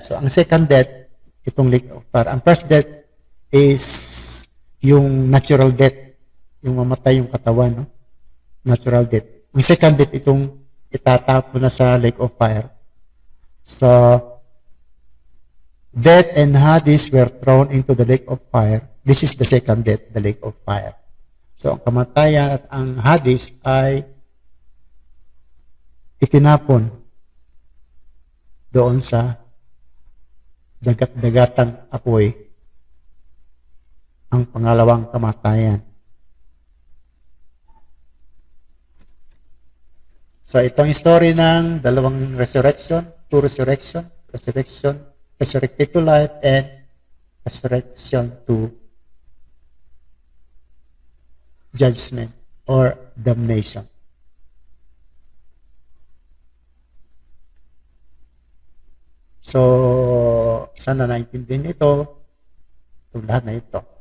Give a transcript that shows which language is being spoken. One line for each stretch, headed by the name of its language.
English: So, ang second death, itong lake of fire. Ang first death is yung natural death,
Filipino: yung mamatay yung katawan, no?
English: Natural death.
Filipino: Ang second death, itong itatapo na sa lake of fire.
English: So, death and Hades were thrown into the lake of fire. This is the second death, the lake of fire.
Filipino: So, ang kamatayan at ang Hades ay itinapon doon sa dagat-dagatang apoy, ang pangalawang kamatayan.
English: So,
Filipino: itong
English: story
Filipino: ng dalawang
English: resurrection, two resurrection, resurrected to life, and resurrection to judgment or damnation.
Filipino: So, sana naintindihan ito, itong lahat na ito.